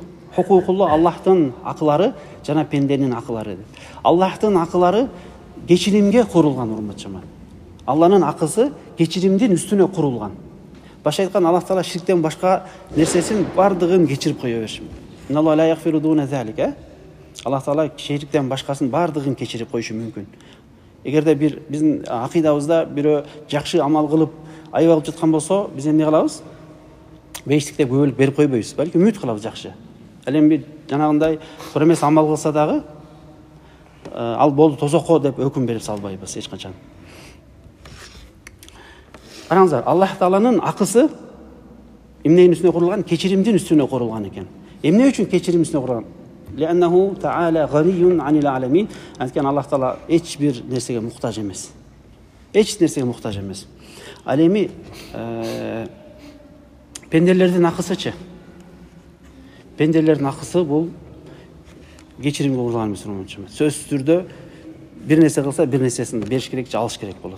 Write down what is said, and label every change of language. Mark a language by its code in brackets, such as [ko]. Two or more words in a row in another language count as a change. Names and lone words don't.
[ar] حقوق الله [ky] Аллахтын акылары жана пенденин акылары. Аллахтын акылары кечиримге курулган, урматтуу жамаат. Алланын акысы кечиримдин үстүнө курулган. Башы айткан, Аллах таала ширктен башка нерсесин бардыгын кечирип кое беришим. [ar] إن الله لا يغفر دون ذلك. [ky] Аллах таала ширктен башкасын бардыгын кечирип коюшу мүмкүн. Эгерде бир биздин акыйдабызда бирөө жакшы амал кылып айып алып жаткан болсо, биз эмне кылабыз? Бейиштикте көбөлүк берип койбойбуз, балки үмүт кылабыз жакшы. Ал эми жанагындай туура эмес амал кылса дагы ал болду тозокко деп өкүм берип салбайбыз эч качан. Караңыздар, Аллах тааланын акысы эмненин үстүнө курулган? Кечиримдин үстүнө курулган экен. Эмне үчүн кечирим үстүнө курулган? [ar] لأنه تعالى غني عن العالمين. [ky] Анткени Аллах таала эч бир нерсеге муктаж эмес. Эч нерсеге муктаж эмес. Ал эми пенделердин акысычы? Пенделердин акысы бул кечиримге курулган эмес. Сөзсүз түрдө бир нерсе кылса, бир нерсесин бериш керек же алыш керек болот.